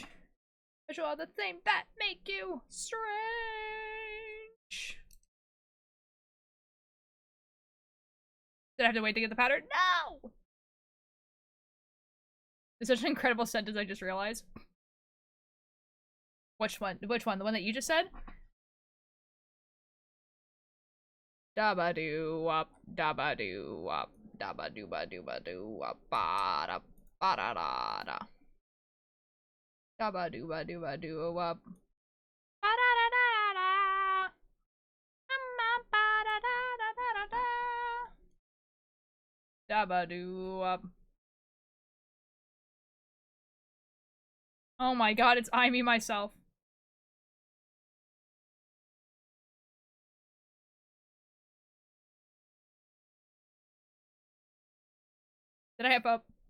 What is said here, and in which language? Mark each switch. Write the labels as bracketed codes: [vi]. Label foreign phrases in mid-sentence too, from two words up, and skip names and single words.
[en] But you are the thing that make you strange. Did I have to wait to get the pattern? No! It's such an incredible sentence I just realized. Which one? Which one? The one that you just said? Dabba-doo wop, dabba-doo wop, dabba-doo-ba-doo-ba-doo wop, ba-da, ba-da-da-da. Dabba-doo-ba-doo-ba-doo wop. Ba-da-da-da-da. Ba-da-da-da-da-da-da. Dabba-doo wop. Oh my god, it's I, me, myself. Did I hype up?